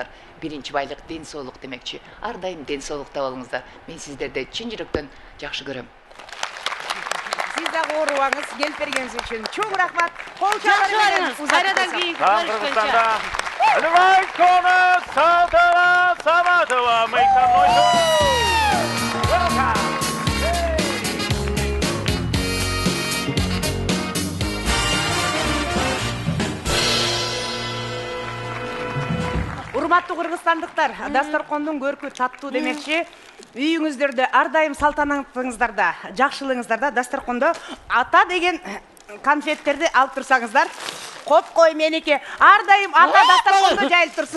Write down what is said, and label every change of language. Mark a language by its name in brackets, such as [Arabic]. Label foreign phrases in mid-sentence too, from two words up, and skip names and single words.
[Kyrgyz] Биринчи байлык ден соолук демекчи. Ар дайым ден соолукта болуңуздар. Мен сиздерди чын жүрөктөн жакшы көрөм. Сиз дагы оорубаңыз, келип бергениңиз үчүн чоң рахмат. Кол Жакшы чабыңыз. барыңыз. Кайрадан кийинки Салам көрүшкөнчө. Кыргызстанда Алимай Конас Салтова Саматова [English] make some noise. [Kyrgyz] Welcome. Урматтуу кыргызстандыктар, дасторкондун көркү таттуу демекчи, үйүңүздөрдө ар дайым салтанатыңыздарда, жакшылыгыңыздарда дасторкондо Ата деген конфеттерди алып турсаңыздар, коп кой меники, ар дайым Ата дасторкондо жайылып турсун.